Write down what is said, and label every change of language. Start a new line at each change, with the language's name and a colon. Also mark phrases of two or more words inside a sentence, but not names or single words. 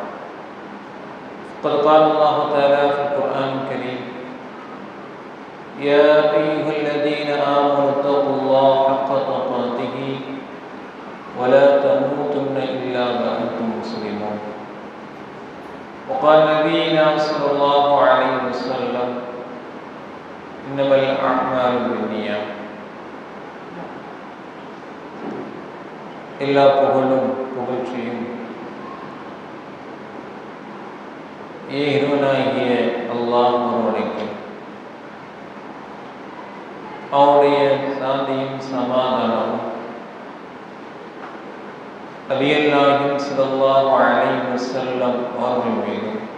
Arabic: قد قال الله تعالى في القرآن الكريم: يا أيها الذين آمنوا اتقوا الله حق تقاته ولا تموتن إلا وأنتم مسلمون. وقال نبينا صلى الله عليه وسلم: إنما الأعمال بالنيات.
Tamil: எல்லா புகழும் புகழ்ச்சியும் இறைவனாகிய அல்லாஹ் ஒருவனுக்கும் அவருடைய சாந்தியும் சமாதானமும் நபிகள் நாயகம்
Arabic: صلى الله عليه وسلم
Tamil: அவர்கள் மீதும்